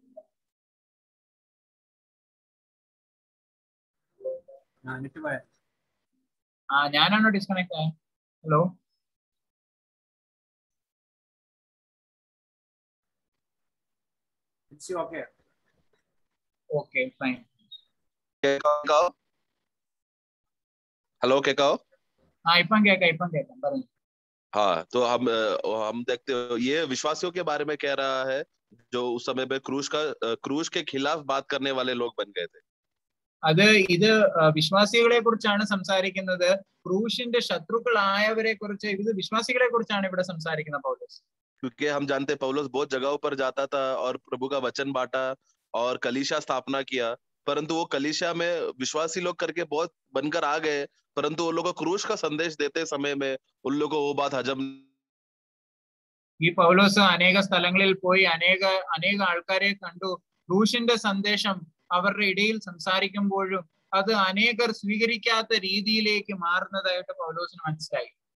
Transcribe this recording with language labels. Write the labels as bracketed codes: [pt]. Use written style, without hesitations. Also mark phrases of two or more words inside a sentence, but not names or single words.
[ml] ഞാനാണോ ഡിസ്കണക്ട് ആയ? ഹലോ, ഓക്കെ ഫൈൻ. [en] हेलो केकाओ, [ml] ഇപ്പം കേക്കാം പറഞ്ഞു. [hi] हाँ, तो हम देखते हो ये विश्वासियों के बारे में कह रहा है जो उस समय में क्रूश के खिलाफ बात करने वाले लोग बन गए थे. [ml] അത് ഇത് വിശ്വാസികളെ കുറിച്ചാണ് സംസാരിക്കുന്നത്. ക്രൂശിന്റെ ശത്രുക്കളായവരെ കുറിച്ച്, ഇത് വിശ്വാസികളെ കുറിച്ചാണ് ഇവിടെ സംസാരിക്കുന്നത് പൗലോസ്. [hi] क्योंकि हम जानते पौलोस बहुत जगहों पर जाता था और प्रभु का वचन बांटा और कलीसिया स्थापना किया, परंतु वो कलीसिया में विश्वासी लोग करके बहुत बनकर आ गए, परंतु वो लोग क्रूश का संदेश देते समय में उन लोगों को वो बात हजम. [ml] ഈ പൗലോസ് അനേക സ്ഥലങ്ങളിൽ പോയി അനേക ആൾക്കാരെ കണ്ടു. ക്രൂശിന്റെ സന്ദേശം അവരുടെ ഇടയിൽ സംസാരിക്കുമ്പോഴും അത് അനേകർ സ്വീകരിക്കാത്ത രീതിയിലേക്ക് മാറുന്നതായിട്ട് പൗലോസിന് മനസ്സിലായി.